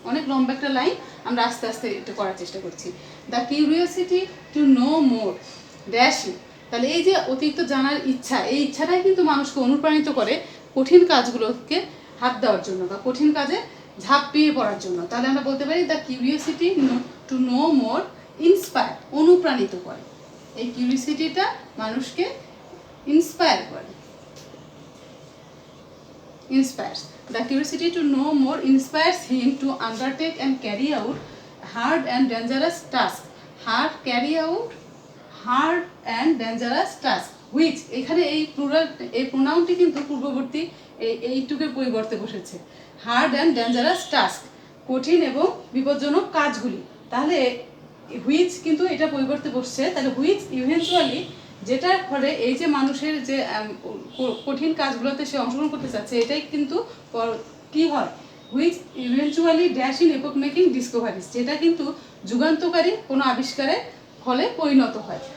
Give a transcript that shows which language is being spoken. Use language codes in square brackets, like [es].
[bn] অনেক লম্বা একটা লাইন, আমরা আস্তে আস্তে এটা করার চেষ্টা করছি। The curiosity to no more dash in, তাহলে এই যে অতিরিক্ত জানার ইচ্ছা, এই ইচ্ছাটাই কিন্তু মানুষকে অনুপ্রাণিত করে কঠিন কাজগুলোকে হাত দেওয়ার জন্য বা কঠিন কাজে ঝাঁপিয়ে পড়ার জন্য। তাহলে আমরা বলতে পারি the curiosity to no more inspire, অনুপ্রাণিত করে। এই কিউরিওসিটিটা মানুষকে ইন্সপায়ার করে, inspires. [en] The curiosity to know more inspires him to undertake and carry out hard and dangerous tasks. [bn] Carry out hard and dangerous tasks, which এখানে এই plural, এই প্রোনাউনটি কিন্তু পূর্ববর্তী এইটুকের পরিবর্তে বসেছে। হার্ড অ্যান্ড ডেঞ্জারাস টাস্ক, কঠিন এবং বিপজ্জনক কাজগুলি। তাহলে হুইচ কিন্তু এটা পরিবর্তে বসছে, তাহলে হুইচ ইভেন্চুয়ালি, যেটার ফলে এই যে মানুষের যে কঠিন কাজগুলোতে সে অংশগ্রহণ করতে চাচ্ছে, এটাই কিন্তু কি হয়, which eventually dash in Apco making discoveries, যেটা কিন্তু যুগান্তকারী কোনো আবিষ্কারের ফলে পরিণত হয়।